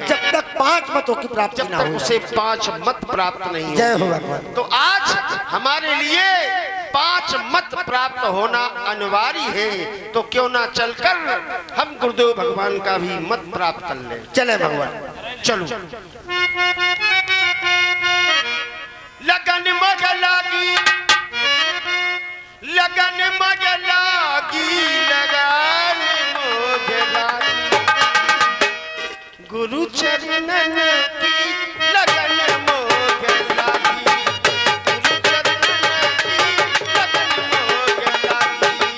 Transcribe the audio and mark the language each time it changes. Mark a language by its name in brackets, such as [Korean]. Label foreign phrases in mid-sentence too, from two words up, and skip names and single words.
[Hindi] जब तक 5 मतों की प्राप्ति जब तक उसे 5 मत प्राप्त नहीं जय हो भगवान। तो आज हमारे लिए 5 मत प्राप्त होना अनिवार्य है। तो क्यों ना चलकर हम गुरुदेव भगवान का भी मत प्राप्त कर ले। चले भगवान, चलो। लगन मग लागी, लगन मग लागी, लगन मग लागी, गुरु चरणन की लगन मोग लागी, गुरु चरणन की लगन मोग लागी।